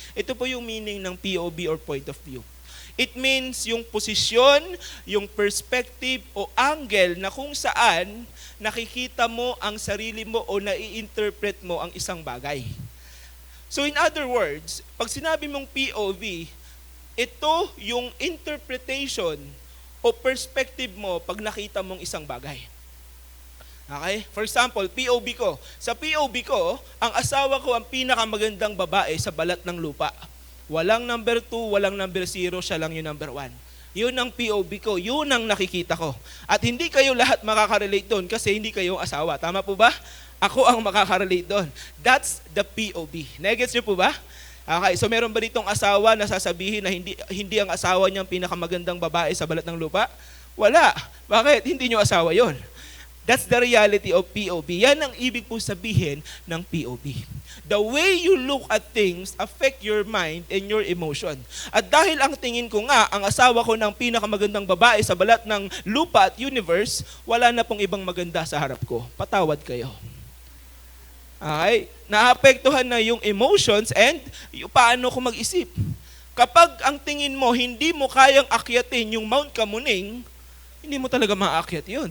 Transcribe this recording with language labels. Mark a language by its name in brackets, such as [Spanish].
[Filipino] Ito po yung meaning ng POV or point of view. [English] It means [Filipino] yung posisyon, yung perspective o angle na kung saan nakikita mo ang sarili mo o nai-interpret mo ang isang bagay. [English] So in other words, [Filipino] pag sinabi mong POV, ito yung interpretation o perspective mo pag nakita mong isang bagay. Okay? For example, POV ko. Sa POV ko, ang asawa ko ang pinakamagandang babae sa balat ng lupa. Walang number 2, walang number 0, siya lang yung number 1. Yun ang POV ko, yun ang nakikita ko. At hindi kayo lahat makaka-relate doon kasi hindi kayo asawa. Tama po ba? Ako ang makaka-relate doon. [English] That's the POV. [Filipino] Negets niyo po ba? Okay, so meron ba ditong asawa na sasabihin na hindi ang asawa niya ang pinakamagandang babae sa balat ng lupa? Wala. Bakit? Hindi niyo asawa yon. [English] That's the reality of POV. [Filipino] Yan ang ibig po sabihin ng POV. [English] The way you look at things affect your mind and your emotion. [Filipino] At dahil ang tingin ko nga, ang asawa ko ng pinakamagandang babae sa balat ng lupa at universe, wala na pong ibang maganda sa harap ko. Patawad kayo. Okay? Naapektuhan na yung emotions and yung paano ko mag-isip. Kapag ang tingin mo, hindi mo kayang akyatin yung Mount Kamuning, hindi mo talaga maakyat yun.